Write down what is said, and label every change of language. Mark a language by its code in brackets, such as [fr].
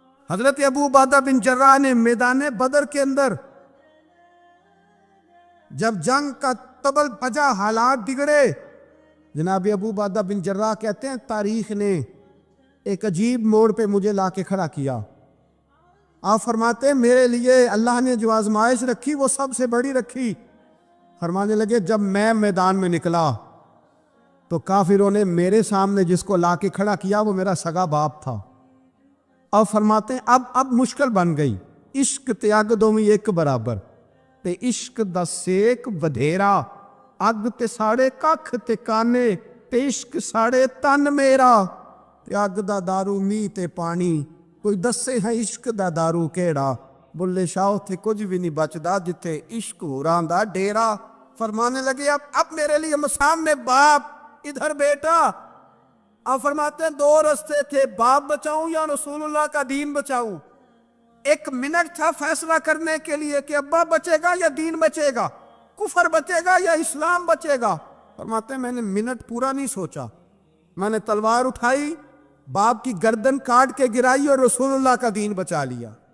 [ur] حضرت ابو عبیدہ بن جراح نے میدان بدر کے اندر جب جنگ کا تبل بجا, حالات بگڑے, جناب ابو عبیدہ بن جراح کہتے ہیں تاریخ نے ایک عجیب موڑ پہ مجھے لا کے کھڑا کیا. آپ فرماتے ہیں میرے لیے اللہ نے جو آزمائش رکھی وہ سب سے بڑی رکھی. فرمانے لگے جب میں میدان میں نکلا تو کافروں نے میرے سامنے جس کو لا کے کھڑا کیا وہ میرا سگا باپ تھا. اب فرماتے ہیں اب مشکل بن گئی, [pa] عشق تیاگ دو میں ایک برابر, تے عشق دا سیک بدھیرا, اگ تے ساڑے ککھ تے کانے, تے عشق ساڑے تن میرا, تے اگ دا دارو می تے پانی, کوئی دسے ہے عشق دا دارو کیڑا, بلے شاہ تھے کچھ بھی نہیں بچدا جتھے عشق ہوراں دا ڈیرا. [ur] فرمانے لگے اب میرے لیے سامنے باپ, ادھر بیٹا. آپ فرماتے ہیں 2 رستے تھے, باپ بچاؤں یا رسول اللہ کا دین بچاؤں. 1 منٹ تھا فیصلہ کرنے کے لیے کہ ابا بچے گا یا دین بچے گا, کفر بچے گا یا اسلام بچے گا. فرماتے ہیں میں نے منٹ پورا نہیں سوچا, میں نے تلوار اٹھائی, باپ کی گردن کاٹ کے گرائی اور رسول اللہ کا دین بچا لیا.